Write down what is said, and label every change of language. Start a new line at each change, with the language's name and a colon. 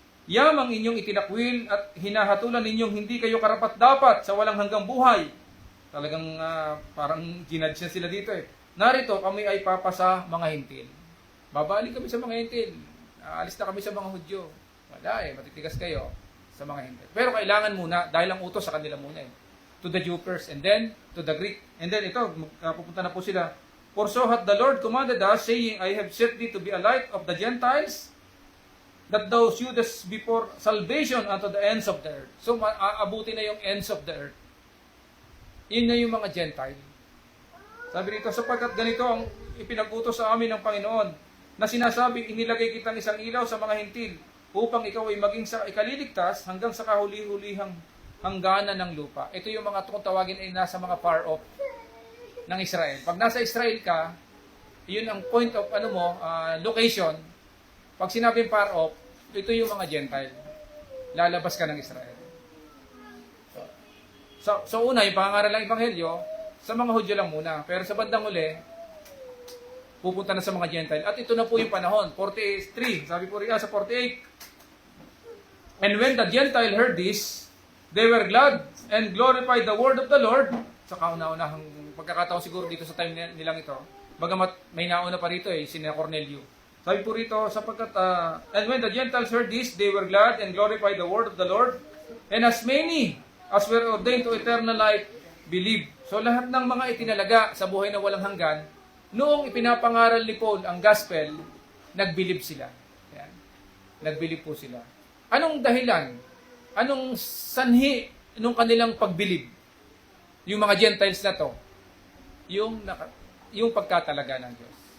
Filipino: Yam ang inyong itinakwil at hinahatulan ninyong hindi kayo karapat-dapat sa walang hanggang buhay. Talagang parang ginadya sila dito eh. Narito kami ay papasa mga hintil. Babalik kami sa mga hintil. Alis na kami sa mga Hudyo. Wala eh, matitigas kayo sa mga hintil. Pero kailangan muna, dahil ang utos sa kanila muna eh.
English: To the Jew first, and then to the Greek. And then
Filipino: ito, pupunta na po sila.
English: For so hath the Lord commanded us, saying, I have set thee to be a light of the Gentiles, that thou shouldest before salvation unto the ends of the earth.
Filipino: So, aabuti na yung
English: ends of the earth.
Filipino: Yun na yung mga Gentile. Sabi dito, sapagkat ganito ang ipinag-utos sa amin ng Panginoon, na sinasabi, inilagay kitang isang ilaw sa mga hintil, upang ikaw ay maging sa ikaliligtas hanggang sa kahuli-hulihang hangganan ng lupa. Ito yung mga kung tawagin ay nasa mga far off ng Israel. Pag nasa Israel ka, yun ang
English: point of location.
Filipino: Pag sinabing far off, ito yung mga Gentile. Lalabas ka ng Israel. So una, yung pangangaral ng Ebanghelyo, sa mga Hudyo lang muna. Pero sa bandang uli, pupunta na sa mga Gentile. At ito na po yung panahon.
English: 43,
Filipino: sabi po rin sa 48.
English: And when the Gentile heard this, they were glad and glorified the word of the Lord.
Filipino: Sa kauna-unahang pagkakataon siguro dito sa time nilang ito. Bagamat may nauna pa rito sina Cornelio. Sabi po rito, sapagkat,
English: and when the Gentiles heard this, they were glad and glorified the word of the Lord. And as many as were ordained to eternal life, believed.
Filipino: So lahat ng mga itinalaga sa buhay na walang hanggan, noong ipinapangaral ni Paul ang gospel, nagbilib sila. Yan. Nagbilib po sila. Anong dahilan? Anong sanhi nung kanilang pagbilib? Yung mga Gentiles na to, yung pagkatalaga ng Diyos.